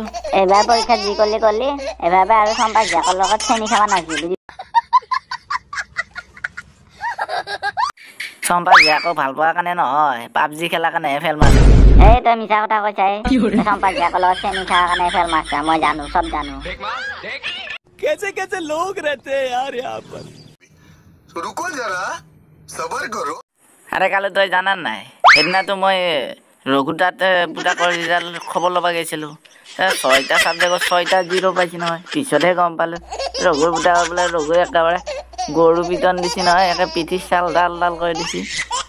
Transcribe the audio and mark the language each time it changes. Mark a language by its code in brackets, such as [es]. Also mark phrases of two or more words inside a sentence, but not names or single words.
[as] এইবাৰ পৰীক্ষাত যি কৰিলি এবাৰ আৰু চম্পা জীয়েকৰ লগত চেনি খাব নাছিল। চম্পা জীয়াকক ভাল পোৱাৰ কাৰণে নহয়, পাবজি খেলাৰ কাৰণেহে ফেল মাৰিছোঁ। তই মিছা কথা কৈছা। চম্পা জীয়েকৰ লগত চেনি খোৱাৰ কাৰণে ফেল মাৰছা, মই জানো, চব জানো। [hi] कैसे कैसे लोग रहते हैं यार यहाँ पर। रुको जरा सबर करो। [as] আৰে কালি তই জানা নাই, সেইদিনাতো মই ৰঘু তাত পুতাকৰ ৰিজাল্ট খবৰ ল'ব গৈছিলোঁ। 6টা ছাবজেক্টত 6টা 0 পাইছে নহয়। পিছতহে গম পালোঁ ৰঘুৰ পুতাকৰ বোলে ৰঘুৱে একেবাৰে গৰু পিটন দিছে নহয়, একে পিঠিৰ চাল ডাল ডাল কৰি দিছে।